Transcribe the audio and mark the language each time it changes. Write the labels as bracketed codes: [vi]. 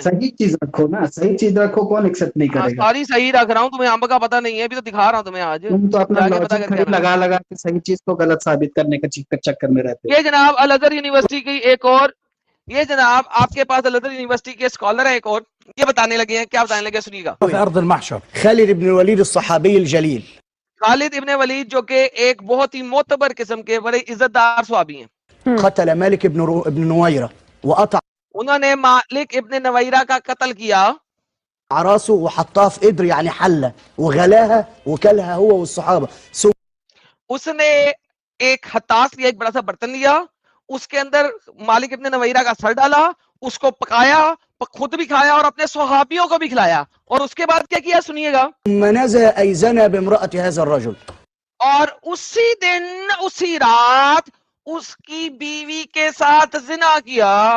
[ur] صحیح چیز رکھو نا، صحیح چیز رکھو، کون ایکسپٹ نہیں کرے گا. ساری صحیح رکھ رہا ہوں، تمہیں امب کا پتہ نہیں ہے، ابھی تو دکھا رہا ہوں تمہیں آج. تم تو اپنا لاجک لگا لگا کے صحیح چیز کو غلط ثابت کرنے کا چکر میں رہتے. یہ جناب الازہر یونیورسٹی کی ایک اور، یہ جناب آپ کے پاس الازہر یونیورسٹی کے اسکالر ہیں ایک اور، یہ بتانے لگے ہیں. کیا بتانے لگے سنیے گا. [ar] في أرض المحشر خالد بن الوليد الصحابي الجليل. [ur] خالد ابن ولید جو کہ ایک بہت ہی معتبر قسم کے بڑے عزت دار صحابی ہیں. [ar] قتل مالك بن نويرة وقطع [ur] انہوں نے مالک ابن نویرہ کا قتل کیا، [ar] راسه وحطها في قدر يعني حلة وغلاها وكلها هو والصحابة. [ur] اس نے ایک حتاس لیا، ایک بڑا سا برتن لیا، اس کے اندر مالک ابن نویرہ کا سر ڈالا، اس کو پکایا، خود بھی کھایا اور اپنے صحابیوں کو بھی کھلایا. اور اس کے بعد کیا کیا سنیے گا. [ar] ثم نزل أي زنى بامرأة هذا الرجل. [ur] اور اسی دن اسی رات اس کی بیوی کے ساتھ زنا کیا.